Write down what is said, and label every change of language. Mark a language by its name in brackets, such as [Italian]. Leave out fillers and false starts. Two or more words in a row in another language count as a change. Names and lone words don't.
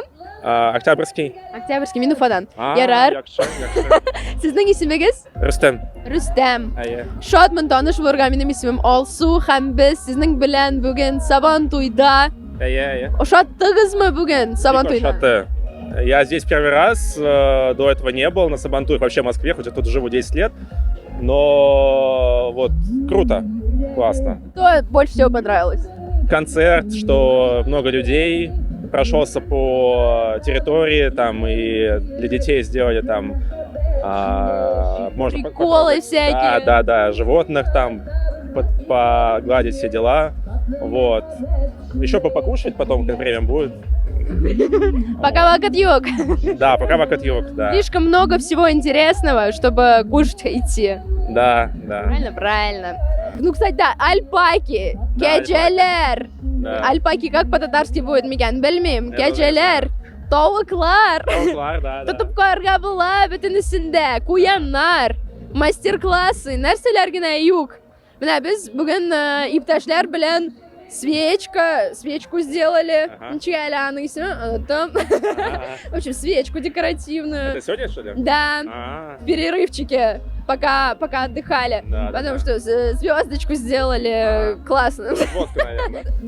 [Tatar] Октябрьский. Октябрьский, мин Уфадан. Ярар. Яхшы. Сезнең исемегез? Рөстәм. Рөстәм. Әйе. Шатмын таныш булырга, минем исемем Алсу һәм без сезнең белән бүген Сабантуйда. Әйе. Ошаттыгызмы бүген Сабантуйда? Шаты. [Russian] Я здесь первый раз, до этого не был на Сабантуе, вообще в Москве, хоть я тут живу 10 лет. Но вот круто, классно. Что больше всего понравилось? Концерт, что много людей, прошелся по территории, там и для детей сделали там можно Приколы всякие. Да, животных там погладить, все дела. Вот. Еще покушать потом, как время будет. [Tatar] Пока вакыт юк. Да, пока вакыт юк, да. [Russian] Слишком много всего интересного, чтобы кушать идти. Да. Правильно. Ну, кстати, да, альпаки, кәҗәләр. Да. Альпаки как по-татарски будет [Tatar] микән, белмим. Кәҗәләр, тавыклар. [Russian] Да. [Tatar] Тотып карарга була бөтенесендә. Куяннар, мастер-классы, нәрсәләр генә юк. Менә без бүген иптәшләр белән [Russian] свечку сделали. Ага. Там. Ага. В общем, свечку декоративную. Это сегодня, что ли? Да, А, в перерывчике, пока отдыхали. Да, да, Потому да. что звездочку сделали классно. водка, наверное, да?